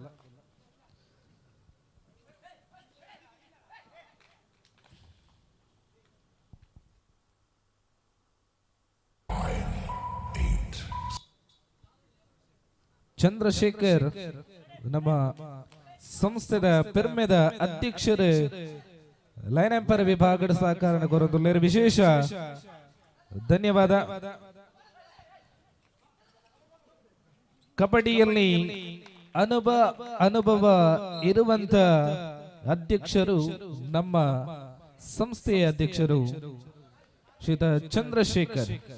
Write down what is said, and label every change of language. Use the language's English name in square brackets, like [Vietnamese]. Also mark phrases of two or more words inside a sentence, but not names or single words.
[Tulu] ಚಂದ್ರಶೇಖರ್ ನಮ್ಮ ಸಂಸ್ಥೆದ ಪೆರ್ಮೆದ ಅಧ್ಯಕ್ಷರು ಲೈನ್ ಆಂಪರ್ ವಿಭಾಗದ ಸಹಕಾರ ಕೊರೊಂದುಲ್ಲೇರು ವಿಶೇಷ ಧನ್ಯವಾದ. [Kannada] ಕಬಡ್ಡಿಯಲ್ಲಿ ಅನುಭವ ಇರುವಂತ ಅಧ್ಯಕ್ಷರು ನಮ್ಮ ಸಂಸ್ಥೆಯ ಅಧ್ಯಕ್ಷರು ಶ್ರೀಯುತ ಚಂದ್ರಶೇಖರ್.